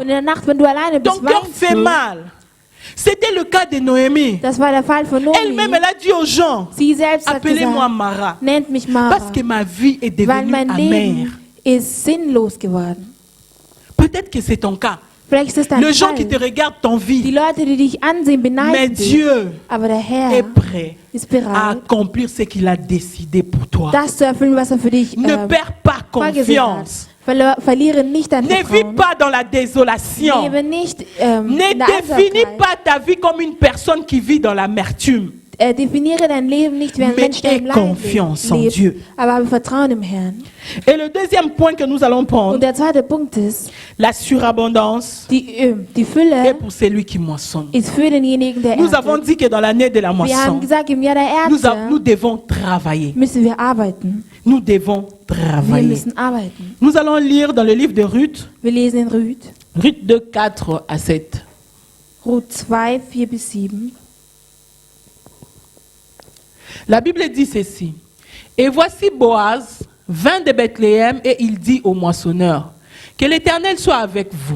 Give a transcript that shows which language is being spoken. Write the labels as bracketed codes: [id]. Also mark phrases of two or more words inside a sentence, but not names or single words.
[de] Und in der Nacht, wenn du alleine bist, [fr] Ton cœur [de] weinst [fr] fait [de] du. [fr] mal. C'était le cas de Noémie. [de] Das war der Fall von [fr] Elle-même, [de] Nomi. [fr] elle a dit aux gens, [de] Sie selbst hat [fr] appelez-moi [de] gesagt, [fr] Mara. [de] nennt mich Mara, [fr] Parce que ma vie est [de] weil [fr] devenue [de] mein [fr] amère. [de] Leben ist sinnlos geworden. [fr] Peut-être que c'est ton cas. [de] Vielleicht ist es dein [fr] Les gens [de] Fall. [fr] qui te regardent [de] Die [fr] t'envient. [de] Leute, die dich ansehen, [fr] Mais [de] beneiden dich. [fr] Dieu [de] Aber der [fr] est [de] Herr [fr] prêt [de] ist [fr] à [de] bereit, [fr] accomplir ce qu'il a décidé pour toi. [de] das zu erfüllen, was er für dich [fr] Ne perds pas [de] vorgesehen hat. [fr] confiance. [de] Verliere nicht dein [fr] Ne vis [de] Vertrauen. [fr] pas dans la désolation. [de] Lebe nicht [fr] Ne [de] in der [fr] définis [de] Einsamkeit. [fr] pas ta vie comme une personne qui vit dans l'amertume. [de] Definiere dein Leben nicht wie ein [fr] Mais [de] Mensch, der [fr] aie [de] im Leid [fr] confiance en [de] lebt, [fr] Dieu. [de] aber habe Vertrauen im Herrn. [fr] Et le deuxième point que nous allons [de] Und [fr] prendre, [de] der zweite Punkt ist, [fr] la surabondance [de] die [fr] est [de] Fülle [fr] pour celui qui moissonne. [de] ist für denjenigen, der [fr] Nous avons [de] erntet. [fr] dit que dans l'année de la [de] Wir haben [fr] moisson, [de] gesagt, im Jahr der [fr] nous [de] Ernte [fr] devons travailler. [de] müssen wir arbeiten. [fr] Nous devons [de] Wir [fr] travailler. [de] müssen arbeiten. [fr] Nous allons lire dans le livre de Ruth, [de] Wir lesen in Ruth, [fr] Ruth 2, 4 à 7. [de] Ruth 2, 4 bis 7. [fr] La Bible dit ceci. Et voici Boaz vint de Bethléem et il dit au moissonneur, que l'Éternel soit avec vous.